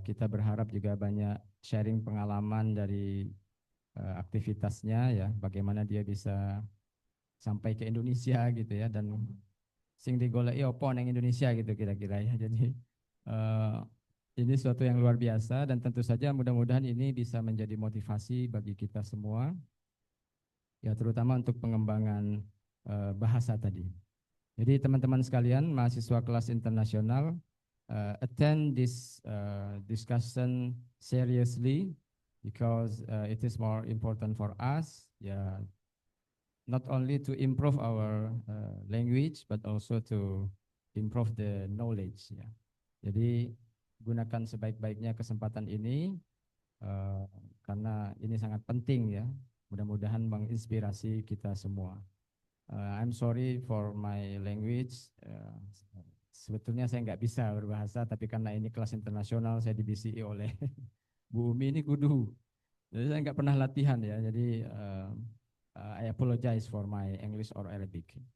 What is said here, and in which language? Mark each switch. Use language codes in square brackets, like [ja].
[id] Kita berharap juga banyak sharing pengalaman dari aktivitasnya ya, bagaimana dia bisa sampai ke Indonesia gitu ya, dan [jv] sing digoleki opo neng Indonesia [id] gitu kira-kira ya. Jadi ini suatu yang luar biasa dan tentu saja mudah-mudahan ini bisa menjadi motivasi bagi kita semua ya, terutama untuk pengembangan bahasa tadi. Jadi teman-teman sekalian, mahasiswa kelas internasional, [en] attend this discussion seriously because it is more important for us, yeah, not only to improve our language but also to improve the knowledge ya. [id] Jadi gunakan sebaik-baiknya kesempatan ini karena ini sangat penting ya. Mudah-mudahan menginspirasi kita semua. [en] I'm sorry for my language. [id] Sebetulnya saya nggak bisa berbahasa, tapi karena ini kelas internasional saya dibisi oleh Bu Umi ini kudu. Jadi saya nggak pernah latihan ya. Jadi [en] I apologize for my English or Arabic.